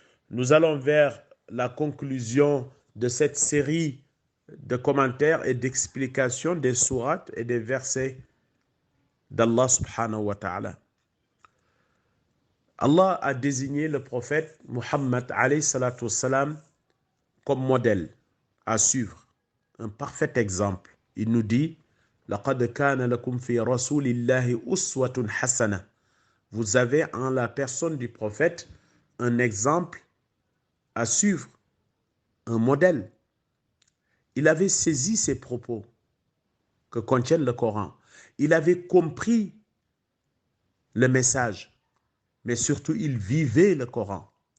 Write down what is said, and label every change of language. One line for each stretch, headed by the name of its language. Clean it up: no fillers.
French: Nous allons vers la conclusion de cette série de commentaires et d'explications des sourates et des versets d'Allah subhanahu wa ta'ala. Allah a désigné le prophète Muhammad alayhi salatu wassalam comme modèle à suivre, un parfait exemple. Il nous dit
Arabic: لَقَدْ كَانَ لَكُمْ فِي رَسُولِ اللَّهِ أُسْوَةٌ حَسَنَةٌ.
French: Vous avez en la personne du prophète un exemple à suivre, un modèle. Il avait saisi ces propos que contient le Coran. Il avait compris le message, mais surtout il vivait le Coran.